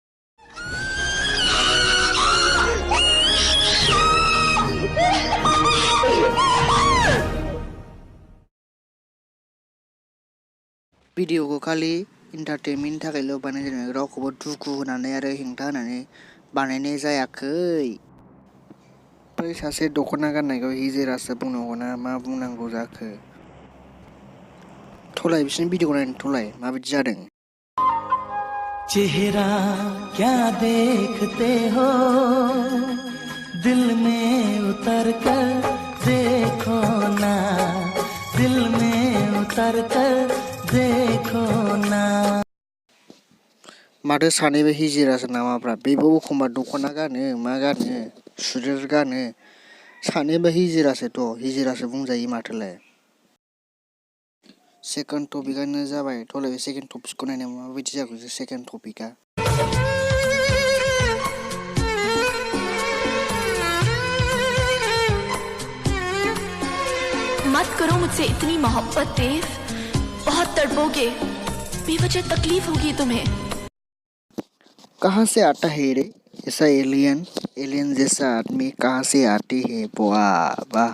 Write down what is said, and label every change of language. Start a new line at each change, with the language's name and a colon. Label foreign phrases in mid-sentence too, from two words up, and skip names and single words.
Bodo: भिडिअखौ खालि एन्टारटेनमेन्टनि थाखायल' बानायनाय जादों रावखौबो दुखु होनानै आरो हेंथा होनानै बानायनाय जायाखै बै सासे दख'ना गाननायखौ हिजिरासो बुंनांगौ ना मा बुंनांगौ जाखो थलाय बिसोरनि भिडिअखौ नायनो थलाय माबायदि जादों
Hindi: चेहरा क्या देखते हो दिल में उतर कर देखो ना दिल में उतर कर देखो ना
Bodo: माथो सानैबो हिजिरासो नामाब्रा बेबो एखमबा दख'ना गानो मा गानो सुरिर गानो सानैबो हिजिरासो बुंजायो माथोलाय सेकेन्ड टपिकआनो जाबाय थलाय सेकेन्ड टपिकखौ नायनो माबायदि जागौ सेकेन्ड टपिकआ
Hindi: मत करो मुझसे इतनी मोहब्बत देव बहुत तड़पोगे बेवजह तकलीफ होगी तुम्हें कहाँ से आता है रे ऐसा एलियन जैसा आदमी कहाँ से आती है वाह वाह